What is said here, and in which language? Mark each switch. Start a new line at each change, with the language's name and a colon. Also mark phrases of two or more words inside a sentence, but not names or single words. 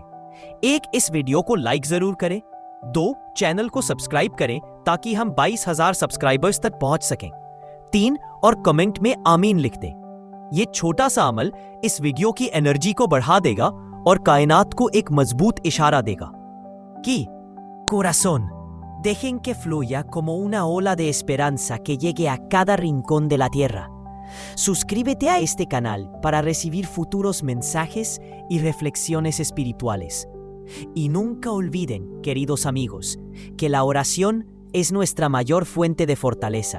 Urdu: 1، اس ویڈیو کو لائک ضرور کریں۔ 2، چینل کو سبسکرائب کریں تاکہ ہم 22,000 سبسکرائبرز تک پہنچ سکیں۔ 3، اور کمنٹ میں آمین لکھ دیں۔ یہ چھوٹا سا عمل اس ویڈیو کی انرجی کو بڑھا دے گا اور کائنات کو ایک مضبوط اشارہ دے گا کہ
Spanish: corazón, dejen que fluya como una ola de esperanza que llegue a cada rincón de la tierra. Suscríbete a este canal para recibir futuros mensajes y reflexiones espirituales. Y nunca olviden, queridos amigos, que la oración es nuestra mayor fuente de fortaleza.